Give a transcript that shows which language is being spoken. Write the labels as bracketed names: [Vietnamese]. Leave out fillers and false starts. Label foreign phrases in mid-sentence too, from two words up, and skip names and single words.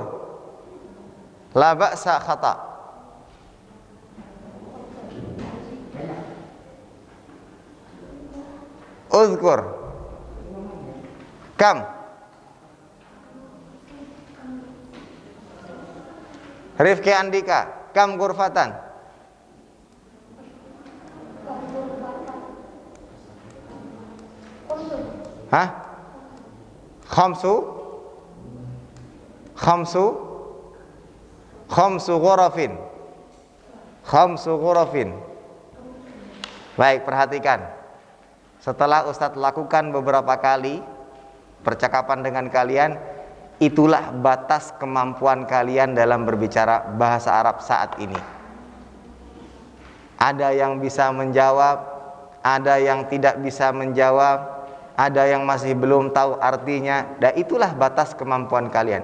[Arabic] لا بأس خطأ. اذكر. Kam? Rifki Andika, كم غرفة? Hah? خمس؟ خمس? خمس غرف. خمس غرف. [Indonesian] Baik, perhatikan. Setelah Ustadz lakukan beberapa kali percakapan dengan kalian, itulah batas kemampuan kalian dalam berbicara bahasa Arab saat ini. Ada yang bisa menjawab, ada yang tidak bisa menjawab, ada yang masih belum tahu artinya, dan itulah batas kemampuan kalian.